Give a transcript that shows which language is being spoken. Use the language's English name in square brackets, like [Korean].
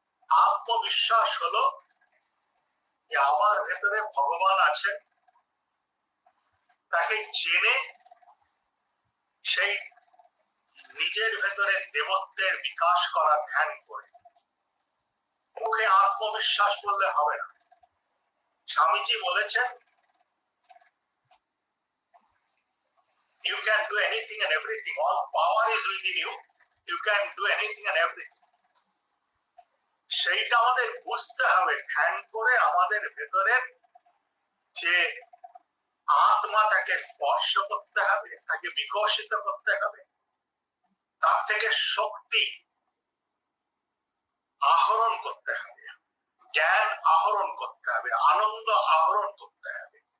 [Bangla] আত্মবিশ্বাস হলো যে আমার ভেতরে ভগবান আছেন, তাকে জেনে সেই নিজের ভেতরে দেবত্বের বিকাশ করা, ধ্যান করে। মুখে আত্মবিশ্বাস বললে হবে না। স্বামীজি বলেছেন, [English] you can do anything and everything, all power is within you, you can do anything and everything। [Bangla] সেইটা আমাদের বুঝতে হবে, ধ্যান করে আমাদের ভেতরের যে আত্মাটাকে স্পর্শ করতে হবে, তাকে বিকশিত করতে হবে, তার থেকে শক্তি আহরণ করতে হবে, জ্ঞান আহরণ করতে হবে, আনন্দ আহরণ করতে হবে।